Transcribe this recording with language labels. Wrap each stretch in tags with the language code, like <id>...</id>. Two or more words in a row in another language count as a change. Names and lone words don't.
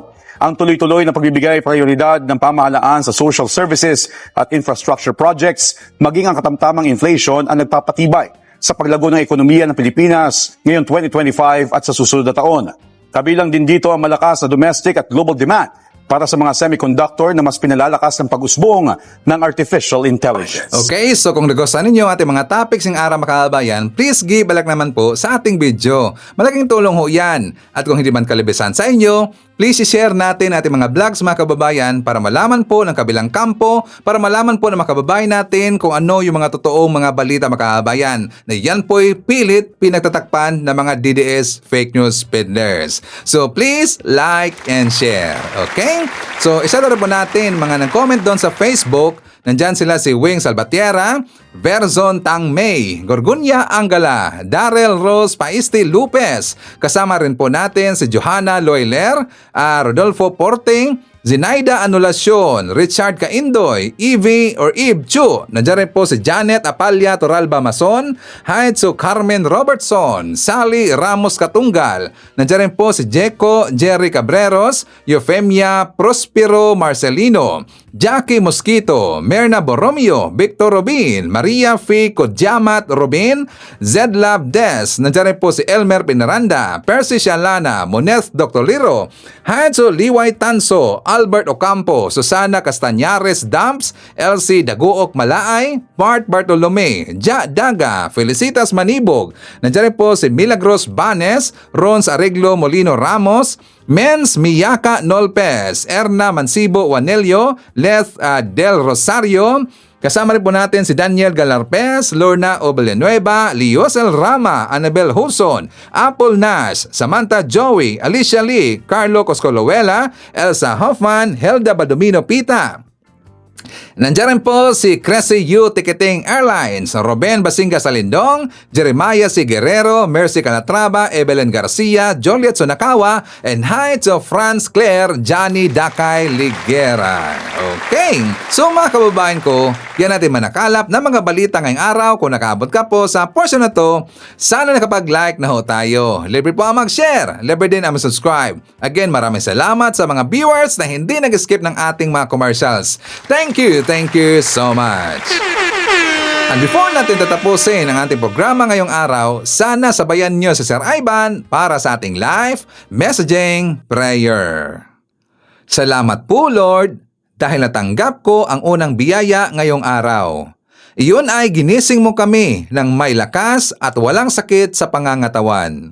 <tl>Ang tuloy-tuloy na pagbibigay prioridad ng pamahalaan sa</tl> <en>social services</en> <tl>at</tl> <en>infrastructure projects</en> <tl>maging ang katamtamang inflation ang nagpapatibay sa paglago ng ekonomiya ng Pilipinas ngayong 2025 at sa susunod na taon. Kabilang din dito ang malakas na domestic at</tl> <en>global demand</en> <tl>para sa mga semiconductor na mas pinalalakas ng pag-usbong ng</tl> <en>artificial intelligence. Okay, so</en> <tl>kung nagustuhan ninyo ating mga topics ng araw makabayan,</tl> <en>please give a like</en> <tl>naman po sa ating video. Malaking tulong ho yan. At kung hindi man kalibisan sa inyo, please i-share natin ating mga vlogs mga kababayan para malaman po ng kabilang kampo, para malaman po ng mga kababayan natin kung ano yung mga totoong mga balita mga kababayan na yan po'y pilit pinagtatakpan ng mga DDS</tl> <en>fake news peddlers. So please like and share. Okay?</en> <tl>So isa na rin po natin mga nag-comment doon sa Facebook. Nandyan sila si Wing Salvatierra, Verzon Tang May, Gorgunya Angala, Darrell Rose Paisti Lupez. Kasama rin po natin si Johanna Loiler, Rodolfo Porting, Zinaida Anulacion, Richard Caindoy, Evie or Eve Chu. Nandiyan rin po si Janet Apalia Toralba Mason, Haitsu Carmen Robertson, Sally Ramos Katunggal. Nandiyan rin po si Jeco Jerry Cabreros, Eufemia Prospero Marcelino, Jackie Mosquito, Merna Borromeo, Victor Robin, Maria F. Kodyamat Robin, Zedlab Des, nandiyan rin po si Elmer Pinaranda, Percy Shalana, Moneth Dr. Liro, Hanso Liway Tanso, Albert Ocampo, Susana Castañares Dumps, Elsie Daguok Malaay, Bart Bartolome, Ja Daga, Felicitas Manibog, nandiyan rin po si Milagros Banes, Rons Arreglo Molino Ramos, Mens Miyaka Nolpes, Erna Mansibo Wanelio, Leth Del Rosario, kasama rin po natin si Daniel Galarpes, Lorna Obelenueva, Liosel Rama, Annabel Huson, Apple Nash, Samantha Joey, Alicia Lee, Carlo Coscoloela, Elsa Hoffman, Helda Badomino Pita. Nandiyan rin po si Cressy U Ticketing Airlines, Ruben Basinga Salindong, Jeremiah C. Guerrero, Mercy Calatrava, Evelyn Garcia, Joliet Sonakawa,</tl> <en>and hi to</en> <tl>Franz Claire, Johnny Dakay Ligera.</tl> <en>Okay, so</en> <tl>mga kababayan ko, yan natin manakalap na mga balita ngayong araw. Kung nakaabot ka po sa portion na to, sana nakapag-like na ho tayo. Libre po ang mag-share, libre din ang mag-subscribe. Again, maraming salamat sa mga viewers na hindi nag-skip ng ating mga commercials.</tl> <en>Thank you so much. And before</en> <tl>natin tatapusin ang ating programa ngayong araw, sana sabayan nyo si Sir Ivan para sa ating</tl> <en>live messaging prayer.</en> <tl>Salamat po Lord dahil natanggap ko ang unang biyaya ngayong araw. Iyon ay ginising mo kami ng may lakas at walang sakit sa pangangatawan.</tl>